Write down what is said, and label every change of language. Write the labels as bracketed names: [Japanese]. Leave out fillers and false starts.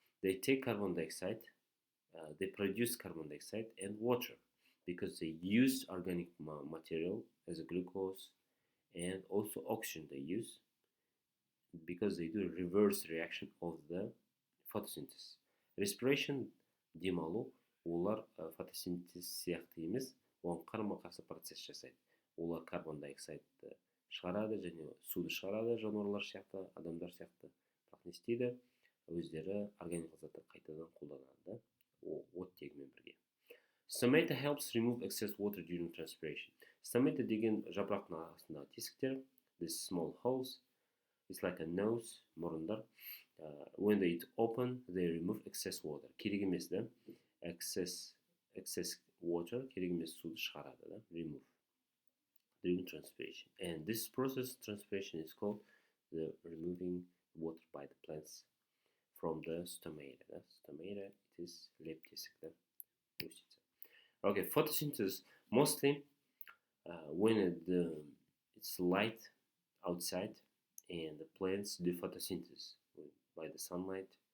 [English] They take carbon dioxide, they produce carbon dioxide and water, because they use organic material as a glucose, and also oxygen they use, because they do a reverse reaction of the photosynthesis. [Kazakh] Respiration, дем алу, олар фотосинтез сияқты емес, оған қарама-қарсы процесс жасайды. Олар карбон диоксидті шығарады және суды шығарады, жануарлар сияқты, адамдар сияқты. Бірақ не істейді? Өздері органикалық заттар қайтадан қолданады, оттегімен бірге. [English] Stomata helps remove excess water during transpiration. Stomata [Kazakh] деген жапырақтың астындағы тесіктер, [English] these small holes, it's like a nose, [Kazakh] мұрындар. [English] When they open, they remove excess water. [Kazakh] Керек емес, да? [English] Excess water, [Kazakh] керек емес суды шығарады, да? [English] Remove during transpiration. And this process, transpiration, is called the removing water by the plants from the stomata. [Kazakh] Да? [English] Stomata, it is [Kazakh] леп тесік, да? [English] Okay, photosynthesis, mostly when it's light outside and the plants do photosynthesis by the sunlight.